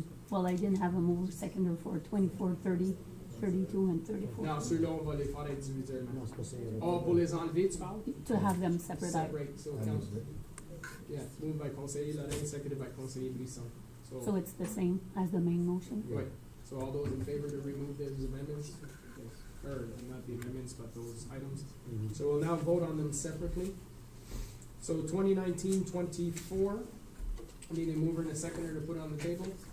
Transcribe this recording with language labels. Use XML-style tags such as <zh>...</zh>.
<en>Well, I didn't have a mover seconder for 24, 30, 32, and 34.</en> <fr>Non, ceux-là, on va les faire individuellement. Non, c'est pas ça. Oh, pour les enlever, tu parles?</fr> <en>To have them separate out. Separate, so I council, moved it. yeah, moved by Conseiller Lorrain, seconded by Conseiller Brisson. So it's the same as the main motion? Right, So all those in favor to remove those amendments, or not the amendments, but those items. Mhm. So we'll now vote on them separately. So 2019-24, I need a mover and a seconder to put on the table.</en>